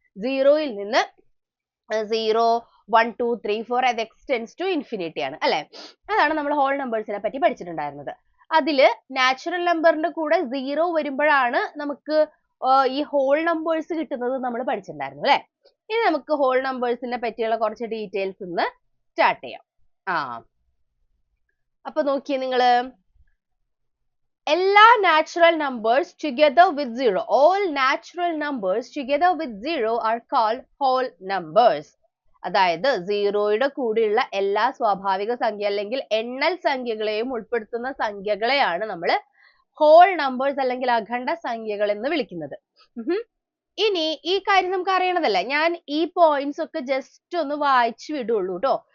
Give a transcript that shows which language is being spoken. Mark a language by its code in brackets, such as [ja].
[ml] 0-യിൽ നിന്ന് 0, 1, 2, 3, 4 അത് extends to infinity ആണ് അല്ലെ? അതാണ് നമ്മൾ ഹോൾ നമ്പേഴ്സിനെ പറ്റി പഠിച്ചിട്ടുണ്ടായിരുന്നത്. അതില് നാച്ചുറൽ നമ്പറിന്റെ കൂടെ 0 വരുമ്പോഴാണ് നമുക്ക് ഈ ഹോൾ നമ്പേഴ്സ് കിട്ടുന്നത് നമ്മൾ പഠിച്ചിട്ടുണ്ടായിരുന്നു അല്ലെ? ഇനി നമുക്ക് ഹോൾ നമ്പേഴ്സിനെ പറ്റിയുള്ള കുറച്ച് ഡീറ്റെയിൽസ് ഒന്ന് സ്റ്റാർട്ട് ചെയ്യാം. അപ്പൊ നോക്കിയേ നിങ്ങള്, എല്ലാ [en] natural numbers together with 0, all natural numbers together with 0 are called whole numbers. [ml] അതായത് 0യുടെ കൂടെയുള്ള എല്ലാ സ്വാഭാവിക സംഖ്യ അല്ലെങ്കിൽ എണ്ണൽ സംഖ്യകളെയും ഉൾപ്പെടുത്തുന്ന സംഖ്യകളെയാണ് നമ്മൾ ഹോൾ നമ്പേഴ്സ് അല്ലെങ്കിൽ അഖണ്ഡ സംഖ്യകൾ എന്ന് വിളിക്കുന്നത്. ഇനി ഈ കാര്യം നമുക്ക് അറിയണതല്ല. ഞാൻ ഈ പോയിന്റ്സ് ഒക്കെ ജസ്റ്റ് ഒന്ന് വായിച്ചു വിടുള്ളൂ കേട്ടോ.